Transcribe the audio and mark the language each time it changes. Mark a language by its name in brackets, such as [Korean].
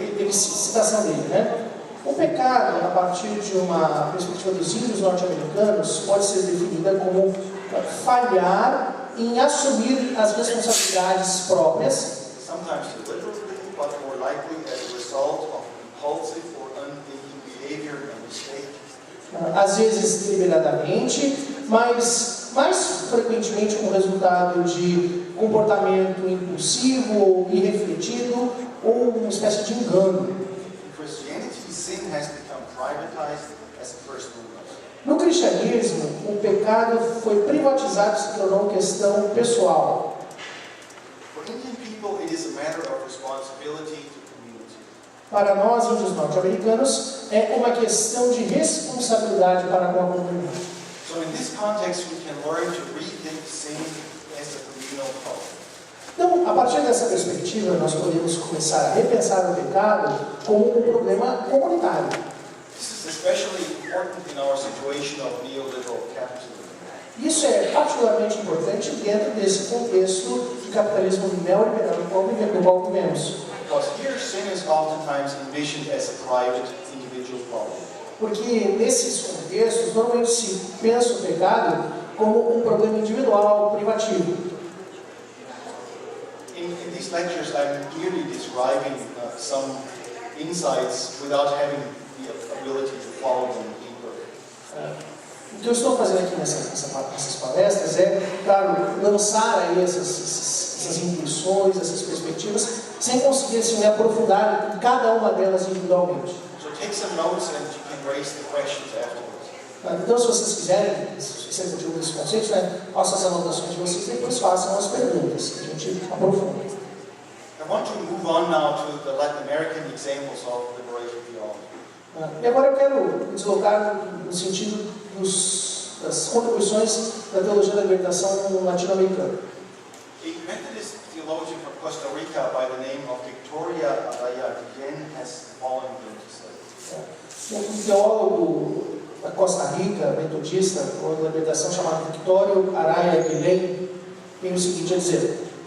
[Portuguese] Citação dele, O pecado, a partir de uma perspectiva dos índios norte-americanos, pode ser definida como falhar em assumir as responsabilidades próprias, [English] Sometimes deliberately, but more likely as a result of impulsive or unthinking behavior and mistake. [Portuguese] às vezes deliberadamente, mas mais frequentemente como resultado de comportamento impulsivo ou irrefletido ou uma espécie de engano. [English] In Christianity, sin has become privatized as a personal matter. [Portuguese] No cristianismo, o pecado foi privatizado e se tornou questão pessoal. [English] For Indian people, it is a matter of responsibility to community. [Portuguese] Para nós, índios norte-americanos, é uma questão de responsabilidade para com a comunidade. [English] So in this context, we can learn to rethink sin as a communal problem. [Portuguese] Então, a partir dessa perspectiva, nós podemos começar a repensar o pecado como um problema comunitário. [English] This is especially important in our situation of neoliberal capitalism. [Portuguese] Isso é particularmente importante dentro desse contexto de capitalismo neoliberal do qual vivemos. [English] Because here, sin is oftentimes envisioned as a private, individual problem. [Portuguese] Porque nesses contextos, normalmente se pensa o pecado como um problema individual, privativo. [English] In these lectures, I'm merely describing some insights without having the ability to follow them deeper. [Portuguese] O que eu estou fazendo aqui nessas palestras é, claro, lançar aí essas intuições, essas perspectivas, sem conseguir assim, me aprofundar em cada uma delas individualmente. [English] So take some notes and you can raise the questions afterwards. [Portuguese] Então, se vocês quiserem, se vocês tiverem esses conceitos, façam as anotações de vocês e depois façam as perguntas, que a gente aprofunda. [English] I want to move on now to the Latin American examples of liberation theology. [Portuguese] E agora eu quero me deslocar no sentido das contribuições da teologia da libertação latino-americana. [English] A Methodist theologian from Costa Rica by the name of Victoria Araya Guillén has the following thing to say. [Portuguese] Um teólogo da Costa Rica, metodista, da libertação, chamado Victorio Araya Guillén, tem o seguinte a dizer: